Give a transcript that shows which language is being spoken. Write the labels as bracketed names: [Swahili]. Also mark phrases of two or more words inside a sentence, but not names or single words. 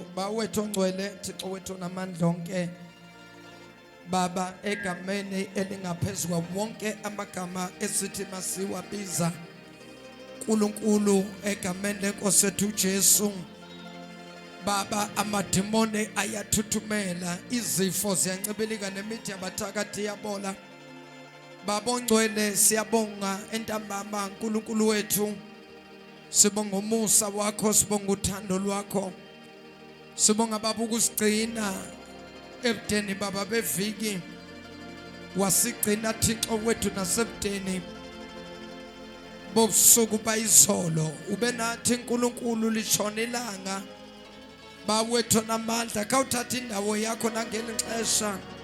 [Xhosa] Bawethu ongcwele, Thixo wethu namandla onke, Baba, egameni elingaphezulu wonke amagama esithi masiwabiza, uNkulunkulu, egameni leNkosi yethu Jesu, Baba, amadimoni ayathuthumela, izifo ziyancibilika, nemithi yabathakathi iyabola. Baba ongcwele, siyabonga entambama uNkulunkulu wethu, sibonga umusa wakho, sibonga uthando lwakho, sibonga Baba ukusigcina ebudeni Baba beviki, wasigcina Thixo wethu nasebudeni bobusuku bayizolo. Ube nathi uNkulunkulu litshona ilanga, bawethu namandla, kawuthatha indawo yakho nangeli xesha.